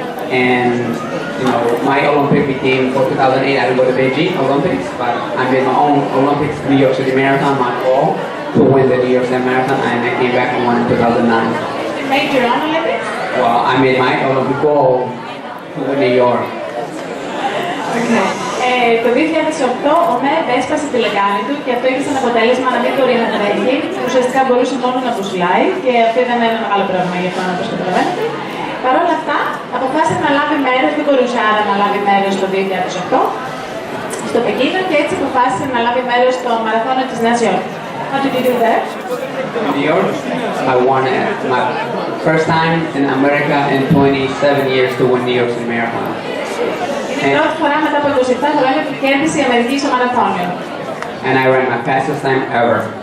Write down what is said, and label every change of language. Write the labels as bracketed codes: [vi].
[en] And my Olympic became for 2008. I didn't go to Beijing Olympics, but I made my own Olympics New York City Marathon. My goal to win the New York City Marathon, and I came back and won in 2009. You made your own Olympics? Well, I made my Olympic goal to win New York. Okay. [el] Το 2008 ο ΜΕΒ έσπασε τη λεκάνη του και αυτό είχε σαν αποτέλεσμα να μην μπορεί να τρέχει. Ουσιαστικά μπορούσε μόνο να πουσλάει και αυτό ήταν ένα μεγάλο πρόβλημα για αυτό, όπως καταλαβαίνετε. Παρ' όλα αυτά, αποφάσισε να λάβει μέρος, δεν μπορούσε άρα να λάβει μέρος το 2008 στο Πεκίνο και έτσι αποφάσισε να λάβει μέρος στο μαραθώνιο της Νέας Υόρκης. [en] How did you do that? In New York, I won it. My first time in America in 27 years to win New York City Marathon. [el] Είναι η πρώτη φορά μετά από 27 χρόνια που κέρδισε η Αμερική στο μαραθώνιο. [en] And I ran my fastest time ever.